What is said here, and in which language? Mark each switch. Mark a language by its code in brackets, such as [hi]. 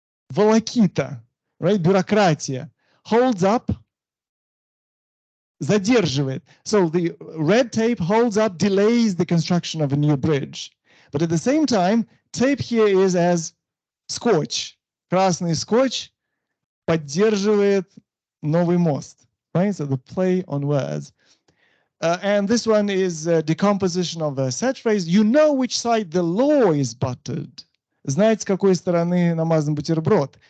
[ru] Волокита, right? Бюрократия. [en] Holds up, [ru] задерживает. [en] So the red tape holds up, delays the construction of a new bridge. But at the same time, tape here is as скотч. [ru] Красный скотч поддерживает новый мост, right? [en] So the play on words. And this one is a decomposition of a set phrase. You know which side the law is buttered. [ru] Знаете, с какой стороны намазан бутерброд.